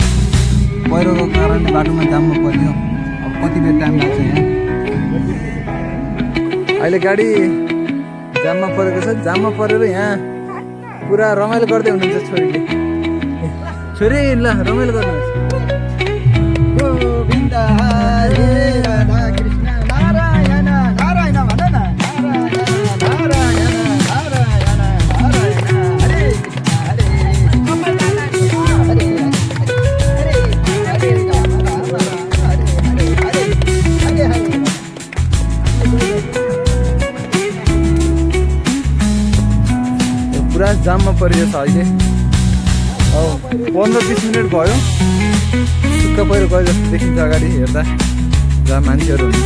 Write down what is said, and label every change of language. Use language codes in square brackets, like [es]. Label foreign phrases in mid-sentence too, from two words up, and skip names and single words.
[ne] पहिरोको कारणले बाटोमा जाममा पर्यो। कति बेर टाइम लाग्छ यहाँ। अहिले गाडी जाममा परेको छ, जाममा परेर यहाँ पुरा रमाइलो गर्दै हुनुहुन्छ छोरीले। छोरी ल रमाइलो गर्नुहोस्। गोविन्द हरे राधा कृष्ण नारायण नारायण भन न, नारायण नारायण नारायण हरे हरे पुरा जाममा परियो छ अहिले। 15-20 मिनट भयो, सुक्खा पहिरो गयो जस्तो देखिन्छ अगाडि हेर्दा, जहाँ मान्छेहरू हुन्छ।